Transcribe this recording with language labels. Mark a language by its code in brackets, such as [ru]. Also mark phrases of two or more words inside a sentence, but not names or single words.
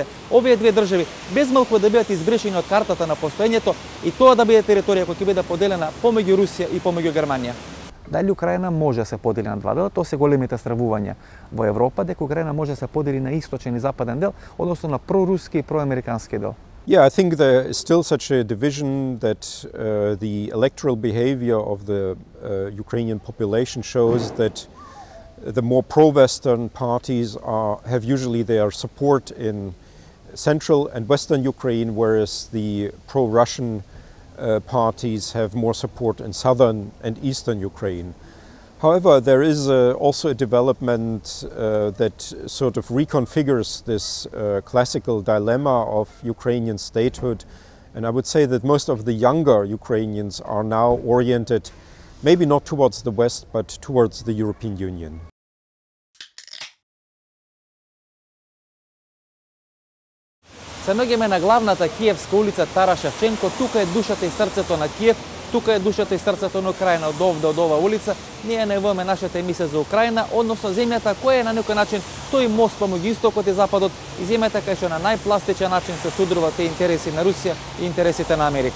[mk] Овие две држави без малку да бидат избришени од картата на постоењето и тоа да биде територија која ќе биде поделена помеѓу Русија и помеѓу Германија. Дали Украина може да се подели на два дела? Тоа се големите стравувања во Европа, дека Украина може да се подели на источен и западен дел, односно на проруски и проамерикански дел. [en] Yeah, I think there is still such a division that the electoral behavior of the Ukrainian population shows that the more pro-Western parties have usually their support in central and western Ukraine, whereas the pro-Russian parties have more support in southern and eastern Ukraine. However, there is also a development that sort of reconfigures this classical dilemma of Ukrainian statehood, and I would say that most of the younger Ukrainians are now oriented maybe not towards the West but towards the European Union. [mk] Се наоѓаме на главната киевска улица Тара Шевченко, тука е душата и срцето на Киев, тука е душата и срцето на Украина, од оваа улица. Ние најавуваме нашата емисија за Украина, односно земјата која е на некој начин тој мост помеѓу истокот и западот и земјата кај што на најпластичен начин се судруваат тие интереси на Русија и интересите на Америка.